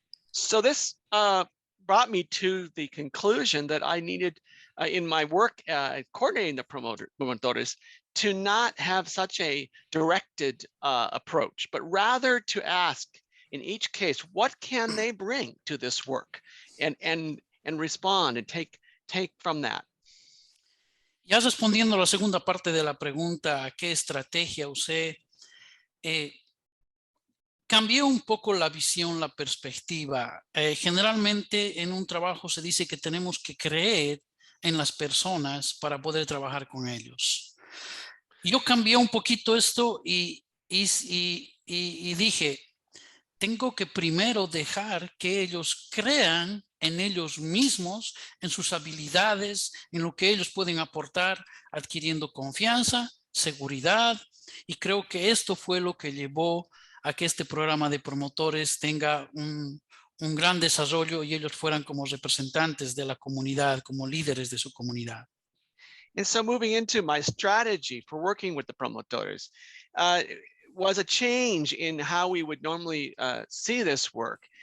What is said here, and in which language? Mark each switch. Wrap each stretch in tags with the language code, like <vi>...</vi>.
<en>So this brought me to the conclusion that I needed in my work coordinating the promotores to not have such a directed approach, but rather to ask in each case, what can they bring to this work, and respond and take from that.</en> <es>Ya respondiendo a la segunda parte de la pregunta, ¿qué estrategia usé? Cambié un poco la visión, la perspectiva. Generalmente en un trabajo se dice que tenemos que creer en las personas para poder trabajar con ellos. Yo cambié un poquito esto y dije, tengo que primero dejar que ellos crean en ellos mismos, en sus habilidades, en lo que ellos pueden aportar, adquiriendo confianza, seguridad, y creo que esto fue lo que llevó a que este programa de promotores tenga un gran desarrollo y ellos fueran como representantes de la comunidad, como líderes de su comunidad.</es> <en>And so moving into my strategy for working with the promotores was a change in how we would normally see this work.</en>